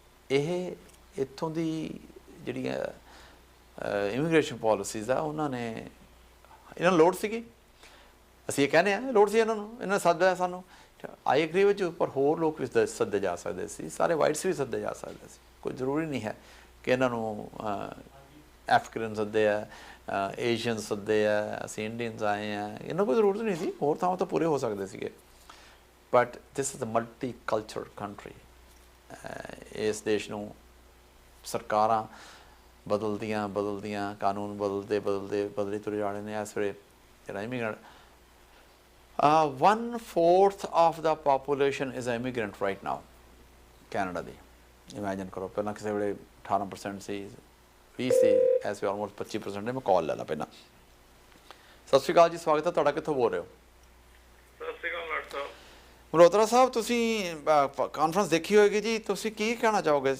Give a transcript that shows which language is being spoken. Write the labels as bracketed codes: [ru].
[pa] ਇਹ ਇੱਥੋਂ ਦੀ ਜਿਹੜੀਆਂ ਇਮੀਗ੍ਰੇਸ਼ਨ ਪੋਲਿਸੀਜ਼ ਆ, ਉਹਨਾਂ ਨੇ ਇਹਨਾਂ ਨੂੰ ਲੋੜ ਸੀਗੀ, ਅਸੀਂ ਇਹ ਕਹਿੰਦੇ ਹਾਂ ਲੋੜ ਸੀ ਇਹਨਾਂ ਨੂੰ, ਇਹਨਾਂ ਨੇ ਸੱਦਿਆ ਸਾਨੂੰ, ਆਈ ਐਗਰੀ ਵਿੱਚ। ਪਰ ਹੋਰ ਲੋਕ ਵੀ ਸੱਦੇ ਜਾ ਸਕਦੇ ਸੀ, ਸਾਰੇ ਵਾਈਟਸ ਵੀ ਸੱਦੇ ਜਾ ਸਕਦੇ ਸੀ। ਕੋਈ ਜ਼ਰੂਰੀ ਨਹੀਂ ਹੈ ਕਿ ਇਹਨਾਂ ਨੂੰ ਐਫਰੀਕਨ ਸੱਦੇ ਆ, ਏਸ਼ੀਅਨ ਸੱਦੇ ਆ, ਅਸੀਂ ਇੰਡੀਅਨਸ ਆਏ ਆ, ਇਹਨਾਂ ਕੋਈ ਜ਼ਰੂਰਤ ਨਹੀਂ ਸੀ। ਹੋਰ ਥਾਵਾਂ ਤਾਂ ਪੂਰੇ ਹੋ ਸਕਦੇ ਸੀਗੇ, [en] but this is a multicultural country. [pa] ਇਸ ਦੇਸ਼ ਨੂੰ ਸਰਕਾਰਾਂ ਬਦਲਦੀਆਂ ਕਾਨੂੰਨ ਬਦਲਦੇ ਤੁਰੇ ਜਾ ਰਹੇ ਨੇ। ਇਸ ਵੇਲੇ ਜਿਹੜਾ immigrant [en] 1/4 of the population is an immigrant right now [pa] Canada ਦੀ। Imagine ਕਰੋ, ਪਹਿਲਾਂ ਕਿਸੇ ਵੇਲੇ 18% ਸੀ, 20 ਸੀ, ਇਸ ਵੇਲੇ ਆਲਮੋਸਟ 25% ਨੇ। ਮੈਂ ਕਾਲ ਲੈ ਲਾ ਪਹਿਲਾਂ। ਸਤਿ ਸ਼੍ਰੀ ਅਕਾਲ ਜੀ, ਸਵਾਗਤ ਹੈ ਤੁਹਾਡਾ। ਕਿੱਥੋਂ ਬੋਲ ਰਹੇ ਹੋ? ਸਤਿ ਸ਼੍ਰੀ ਅਕਾਲ ਡਾਕਟਰ ਸਾਹਿਬ। ਮਲਹੋਤਰਾ ਸਾਹਿਬ, ਤੁਸੀਂ ਕਾਨਫਰੰਸ ਦੇਖੀ ਹੋਏਗੀ ਜੀ, ਤੁਸੀਂ ਕੀ ਕਹਿਣਾ ਚਾਹੋਗੇ?